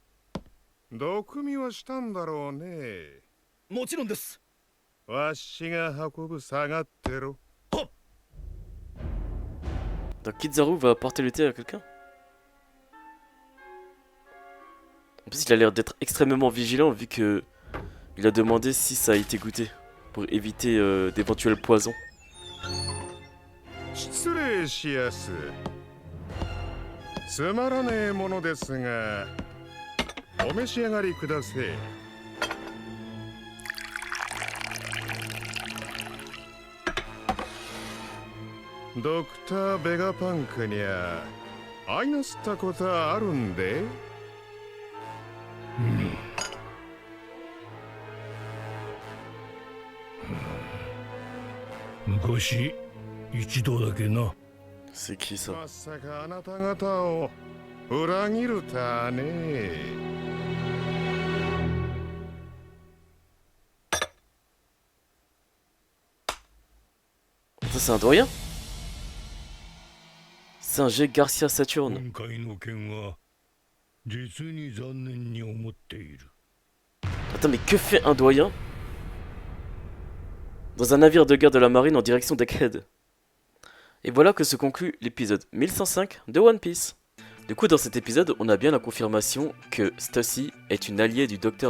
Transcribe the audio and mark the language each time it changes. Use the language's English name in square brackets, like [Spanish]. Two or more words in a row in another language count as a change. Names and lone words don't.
[Japanese] 毒味はしたんだろうね。もちろんです。わしが運ぶ下がってろ。 [French] Donc Kizaru va apporter le thé à quelqu'un? En plus, il a l'air d'être extrêmement vigilant vu que il a demandé si ça a été goûté pour éviter d'éventuels poisons. [Japanese] 失礼しやす。つまらねえものですが、お召し上がりください。ドクター・ベガパンクにゃ会いなすったことはあるんで。昔一度だけな。 [French] C'est qui ça? [Japanese] まさかあなた方を裏切るたはね。 [French] Ça, c'est un doyen? C'est un G Garcia Saturne. [Japanese] 今回の件は実に残念に思っている。 [French] Attends, mais que fait un doyen dans un navire de guerre de la marine en direction d'Egghead? Et voilà que se conclut l'épisode 1105 de One Piece. Du coup, dans cet épisode, on a bien la confirmation que Stussy est une alliée du Dr.